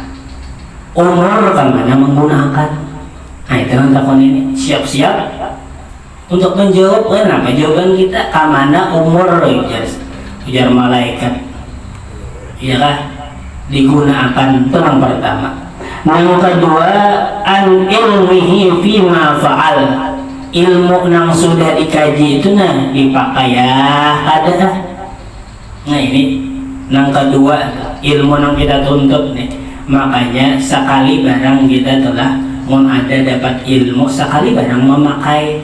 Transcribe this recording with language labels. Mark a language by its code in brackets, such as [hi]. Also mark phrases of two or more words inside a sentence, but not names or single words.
[id] Umur kemana menggunakan? Nah itu yang takun ini siap-siap untuk menjawab. Kenapa jawaban kita? [bjn] Kamana umur ujar malaikat. Iya kah? [id] Digunakan itu yang pertama. Yang kedua [ar] عن علمه فيما فعل. [id] Ilmu yang sudah dikaji itu dipakai ya ada. Nah ini yang kedua ilmu yang kita tuntut nih. Makanya sekali barang kita telah ada dapat ilmu sekali barang memakai.